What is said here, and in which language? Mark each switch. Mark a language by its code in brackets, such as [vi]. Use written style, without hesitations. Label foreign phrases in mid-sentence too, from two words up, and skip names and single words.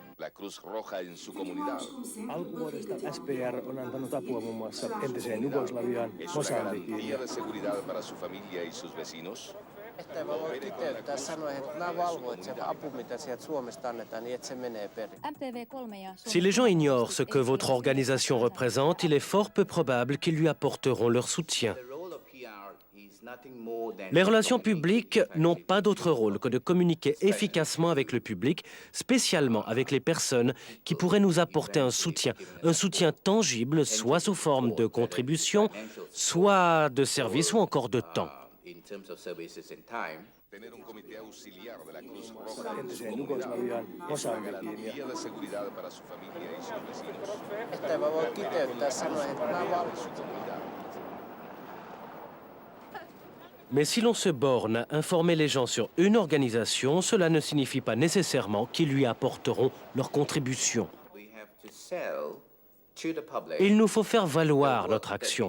[fi] Alkuvuodesta SPR on antanut apua muun muassa entiseen Jugoslaviaan, Mosambikiin ja Että voi kiteyttää sanoen, että mä valvon, että se apu, mitä sieltä Suomesta annetaan, niin että se menee perille. [fr] Si les gens ignorent ce que votre organisation représente, il est fort peu probable qu'ils lui apporteront leur soutien. Les relations publiques n'ont pas d'autre rôle que de communiquer efficacement avec le public, spécialement avec les personnes qui pourraient nous apporter un soutien tangible, soit sous forme de contribution, soit de service ou encore de temps. [fi] entiseen Jugoslaviaan, Mosambikiin ja Että voi kiteyttää sanoen, että mä valvon. [fr] Mais si l'on se borne à informer les gens sur une organisation, cela ne signifie pas nécessairement qu'ils lui apporteront leur contribution. Il nous faut faire valoir notre action.